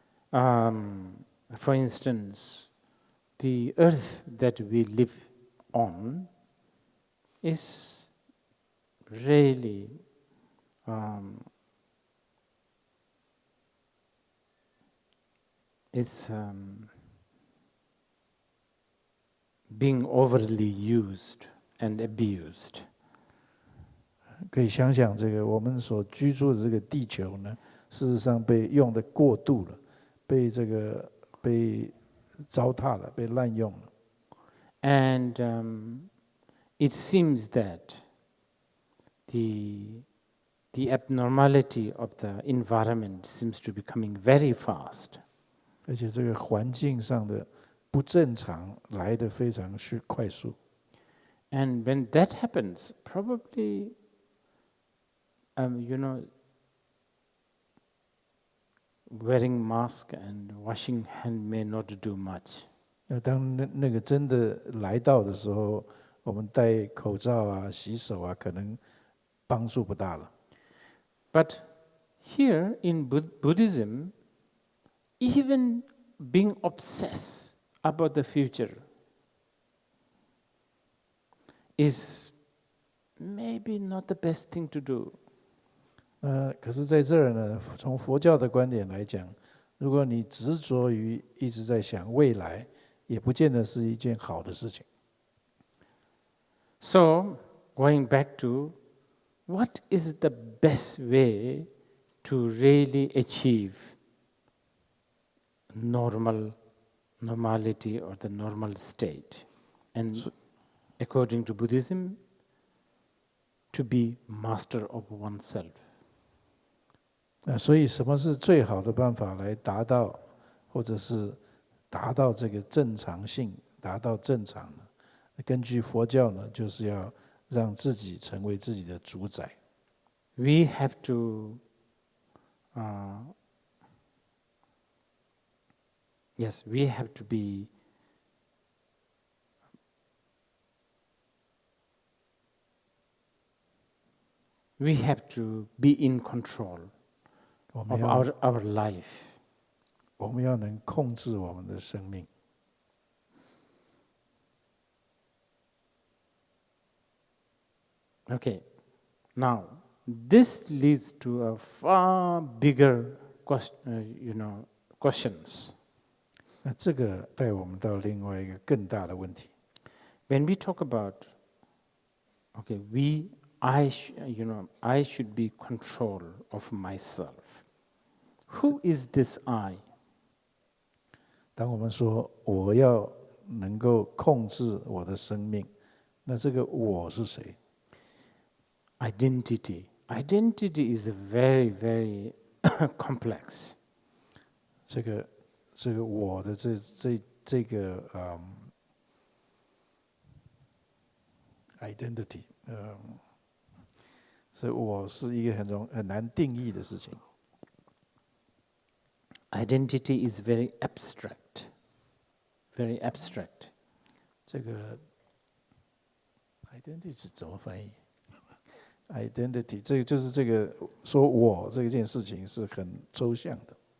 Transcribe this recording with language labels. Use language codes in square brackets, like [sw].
[en] For instance, the earth that we live on is really being overly used and abused. [zh] 可以想想这个我们所居住的这个地球呢，事实上被用的过度了，被糟蹋了，被滥用了。 [en] And it seems that the abnormality of the environment seems to be coming very fast. [zh] 而且这个环境上的不正常来得非常快速。 [en] And when that happens, probably, wearing mask and washing hand may not do much. [zh] 当那个真的来到的时候，我们戴口罩啊、洗手啊，可能帮助不大了。 [en] But here in Buddhism, even being obsessed about the future is maybe not the best thing to do. [zh] 可是在这儿呢，从佛教的观点来讲，如果你执着于一直在想未来，也不见得是一件好的事情。 [en] So, going back to what is the best way to really achieve normality or the normal state. And according to Buddhism, to be master of oneself. [zh] 所以什么是最好的办法来达到，或者是达到这个正常性，达到正常呢？根据佛教呢，就是要让自己成为自己的主宰。 [en] We have to, yes, we have to be in control of our life. [zh] 我们要能控制我们的生命。 [en] Okay, now this leads to a far bigger questions. [zh] 那这个带我们到另外一个更大的问题。 [en] When we talk about, okay, I should be control of myself. Who is this I? [zh] 当我们说我要能够控制我的生命，那这个我是谁？ [en] Identity is very, very complex. [zh] 这个我的这个identity， 所以我是一个很难定义的事情。 [en] Identity is very abstract, very abstract. [zh] 这个 identity 怎么翻译 ？identity 这个就是这个说我这件事情是很抽象的。